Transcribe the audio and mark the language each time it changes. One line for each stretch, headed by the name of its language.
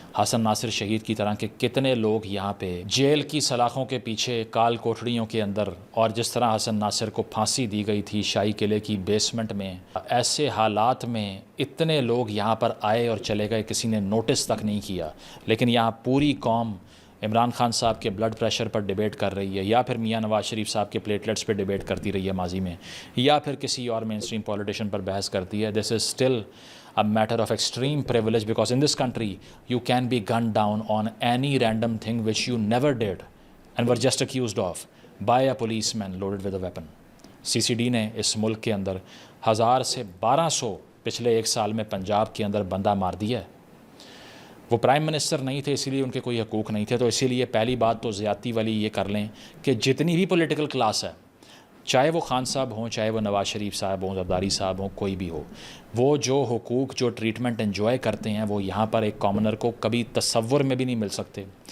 Urdu: حسن ناصر شہید کی طرح کے کتنے لوگ یہاں پہ جیل کی سلاخوں کے پیچھے کال کوٹڑیوں کے اندر، اور جس طرح حسن ناصر کو پھانسی دی گئی تھی شاہی قلعے کی بیسمنٹ میں، ایسے حالات میں اتنے لوگ یہاں پر آئے اور چلے گئے، کسی نے نوٹس تک نہیں کیا. لیکن یہاں پوری قوم عمران خان صاحب کے بلڈ پریشر پر ڈیبیٹ کر رہی ہے، یا پھر میاں نواز شریف صاحب کے پلیٹلیٹس پہ ڈیبیٹ کرتی رہی ہے ماضی میں، یا پھر کسی اور مین اسٹریم پولیٹیشین پر بحث کرتی ہے.
English: This is still a matter of extreme privilege, because in this country you can be gunned down on any random thing which you never did and were just accused of by a policeman loaded with a weapon.
Urdu: CCD نے اس ملک کے اندر 1000 سے 1200 پچھلے 1 سال میں پنجاب کے اندر بندہ مار دیا ہے. وہ پرائم منسٹر نہیں تھے، اسی لیے ان کے کوئی حقوق نہیں تھے. تو اسی لیے پہلی بات تو زیادتی والی یہ کر لیں کہ جتنی بھی پولیٹیکل کلاس ہے، چاہے وہ خان صاحب ہوں، چاہے وہ نواز شریف صاحب ہوں، زرداری صاحب ہوں، کوئی بھی ہو، وہ جو حقوق، جو ٹریٹمنٹ انجوائے کرتے ہیں، وہ یہاں پر ایک کامنر کو کبھی تصور میں بھی نہیں مل سکتے.